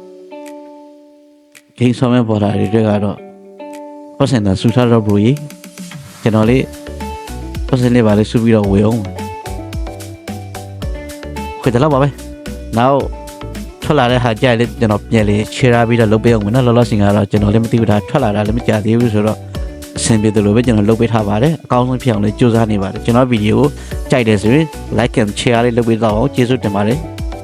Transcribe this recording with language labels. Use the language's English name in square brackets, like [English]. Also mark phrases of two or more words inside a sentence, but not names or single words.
[Burmese] ဂိမ်းဆော့မဲ့ပေါ်လာတွေကတော့ပတ်စံတာဆူထားတော့ bro ကြီးကျွန်တော်လေးပတ်စံလေးပါလေးဆူပြီးတော့ဝေအောင်ခွေတယ်တော့ပါပဲနောက်ထွက်လာတဲ့ဟာကြိုက်လေးကျွန်တော်ပြန်လေးချေရာပြီးတော့လုပ်ပေးအောင်နော်လောလောဆင်ကတော့ကျွန်တော်လည်းမသိဘူးဒါထွက်လာတာလည်းမကြသေးဘူးဆိုတော့အဆင်ပြေတယ်လို့ပဲကျွန်တော်လုပ်ပေးထားပါတယ်အကောင်းဆုံးဖြစ်အောင်လည်းကြိုးစားနေပါတယ်ကျွန်တော်ဗီဒီယိုကိုကြိုက်တယ်ဆိုရင် [English] like and share [Burmese] လေးလုပ်ပေးတော့အောင်ကျေးဇူးတင်ပါတယ်